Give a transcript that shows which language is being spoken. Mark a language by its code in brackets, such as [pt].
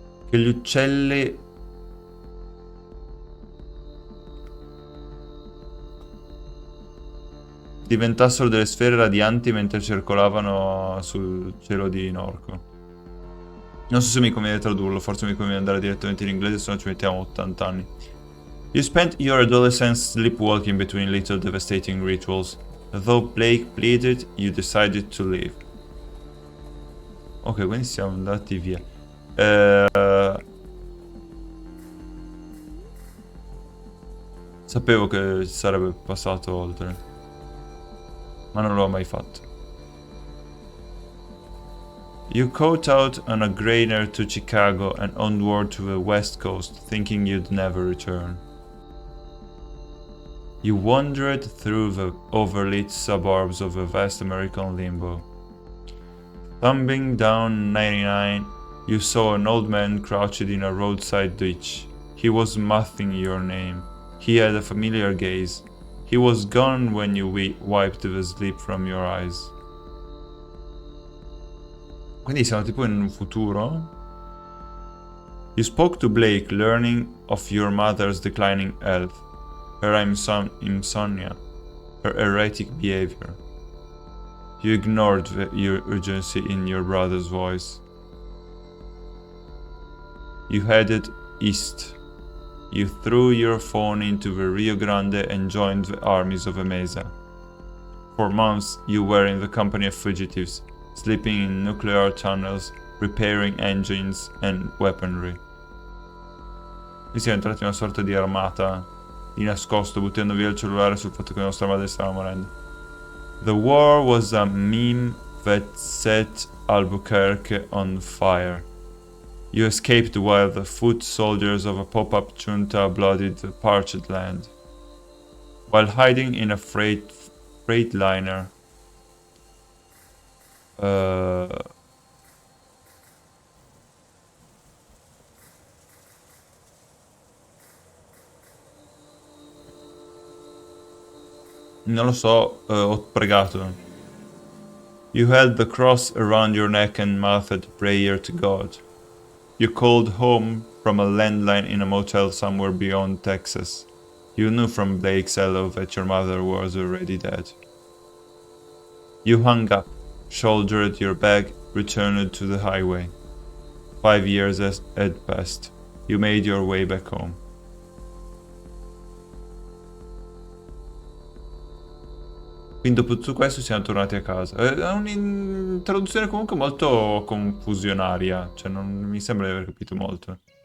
[it] Che gli uccelli diventassero delle sfere radianti mentre circolavano sul cielo di Norco. Non so se mi conviene tradurlo, forse mi conviene andare direttamente in inglese, se no ci mettiamo 80 anni. [en] You spent your adolescence sleepwalking between little devastating rituals. Though Blake pleaded, you decided to leave. [it] Ok, quindi siamo andati via. Sapevo che sarebbe passato oltre, ma non l'ho mai fatto. [en] You caught out on a grainer to Chicago and onward to the West Coast, thinking you'd never return. You wandered through the overlit suburbs of a vast American limbo. Thumbing down 99, you saw an old man crouched in a roadside ditch. He was mouthing your name. He had a familiar gaze. He was gone when you wiped the sleep from your eyes. [it] Quindi siamo tipo in un futuro? [en] You spoke to Blake, learning of your mother's declining health, her insomnia, her erratic behavior. You ignored your urgency in your brother's voice. You headed east. You threw your phone into the Rio Grande and joined the armies of Emesa. For months, you were in the company of fugitives, sleeping in nuclear tunnels, repairing engines and weaponry. [it] Qui siamo entrati in una sorta di armata di nascosto, buttando via il cellulare sul fatto che la nostra madre stava morendo. [en] The war was a meme that set Albuquerque on fire. You escaped while the foot soldiers of a pop-up junta bloodied the parched land. While hiding in a freightliner, [it] non lo so, ho pregato. [en] You held the cross around your neck and mouthed prayer to God. You called home from a landline in a motel somewhere beyond Texas. You knew from Blake's hello that your mother was already dead. You hung up, shouldered your bag, returned to the highway. 5 years had passed. You made your way back home. [it] Quindi dopo tutto questo siamo tornati a casa. È un'introduzione comunque molto confusionaria, cioè non mi sembra di aver capito molto.